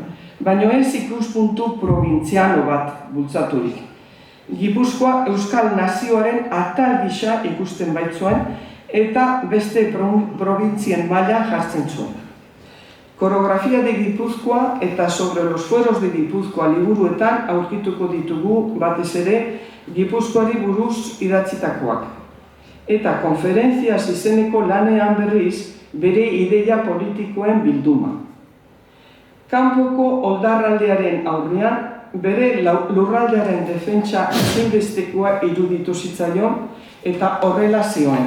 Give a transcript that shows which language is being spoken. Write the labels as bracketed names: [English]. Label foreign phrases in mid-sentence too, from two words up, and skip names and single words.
[Basque] Baina ez ikuspuntu probintziano bat bultzaturik. Gipuzkoa Euskal Nazioaren atal gisa ikusten baitzuen eta beste probintzien maila jartzen zuen. Koreografia de Gipuzkoa eta sobre los fueros de Gipuzkoa liburuetan aurkituko ditugu batez ere Gipuzkoari buruz idatzitakoak. Eta konferentziaz izeneko lanean berriz bere ideia politikoen bilduma. Kanpoko oldarraldearen aurrean, bere lurraldearen defentsa ezinbestekoa iruditu zitzaion eta horrela zioen.